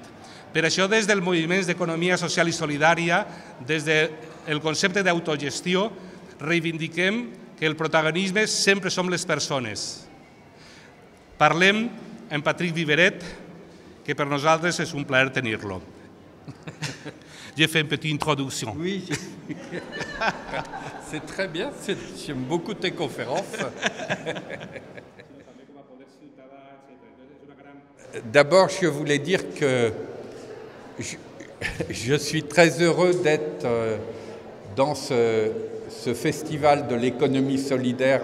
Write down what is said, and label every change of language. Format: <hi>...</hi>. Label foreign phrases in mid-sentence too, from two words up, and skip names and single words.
<ca>Per això, des del moviment d'economia social i solidària, des del concepte d'autogestió, reivindiquem que el protagonisme sempre som les persones. Parlem amb Patrick Viveret, que per nosaltres és un plaer tenir-lo.</ca> <fr>J'ai fait une petite introduction. Oui, c'est très bien, j'aime beaucoup tes conférences. D'abord, je voulais dire que je suis très heureux d'être dans ce festival de l'économie solidaire</fr>